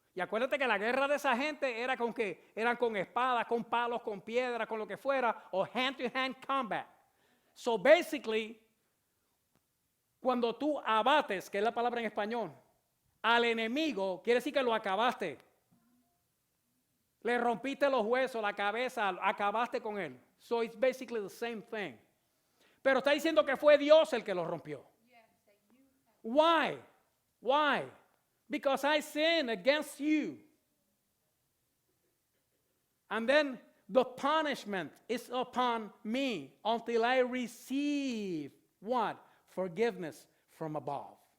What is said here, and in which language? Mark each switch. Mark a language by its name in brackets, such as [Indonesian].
[Spanish] Y acuérdate que la guerra de esa gente era con que eran con espadas, con palos, con piedras, con lo que fuera, o [English] hand-to-hand combat. So basically, [Spanish] cuando tú abates, que es la palabra en español, al enemigo, quiere decir que lo acabaste. Le rompiste los huesos, la cabeza, acabaste con él. [English] So it's basically the same thing. [Spanish] Pero está diciendo que fue Dios el que lo rompió. [English] Why? Why? Because I sinned against you. And then the punishment is upon me until I receive what? Forgiveness from above.